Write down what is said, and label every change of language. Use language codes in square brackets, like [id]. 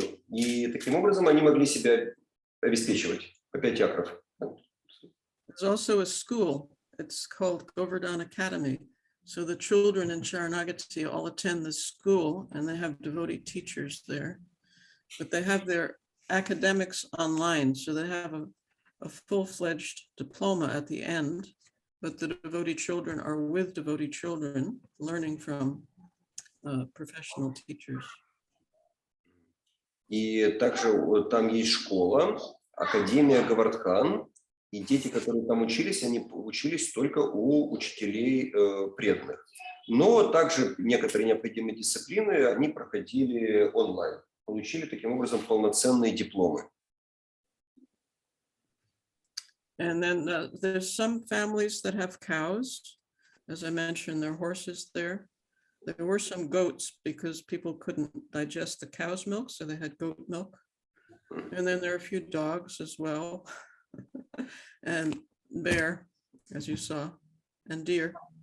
[ru] И таким образом они могли себя обеспечивать по 5 акров. [en] There's also a school. It's called Govardhan Academy. So the children in Sharanagati all attend this school, and they have devotee teachers there. But they have their academics online, so they have a full-fledged diploma at the end. But the devotee children are with devotee children, learning from professional teachers. [ru] И также там есть школа, Академия Говардхан, и дети, которые там учились, они учились только у учителей преданных. Но также некоторые необходимые дисциплины они проходили онлайн, получили таким образом полноценные дипломы. [en] And then there's some families that have cows. As I mentioned, there are horses there. There were some goats because people couldn't digest the cow's milk, so they had goat milk. And then there are a few dogs as well, and bear, as you saw, and deer.